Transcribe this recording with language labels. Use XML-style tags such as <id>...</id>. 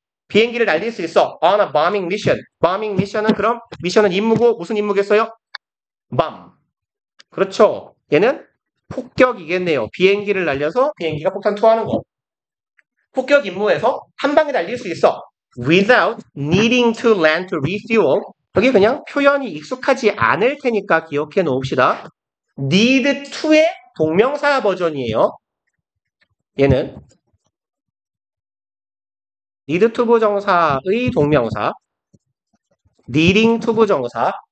<ko>비행기를 날릴 수 있어. on a bombing mission. bombing mission은 그럼 미션은 임무고 무슨 임무겠어요? bomb. 그렇죠. 얘는 폭격이겠네요. 비행기를 날려서 비행기가 폭탄 투하하는 거. 폭격 임무에서 한 방에 날릴 수 있어.</ko> <en>without needing to land to refuel.</en> <ko>여기 그냥 표현이 익숙하지 않을 테니까 기억해 놓읍시다. need to의 동명사 버전이에요. 얘는 need to 부정사의 동명사, needing to 부정사.</ko>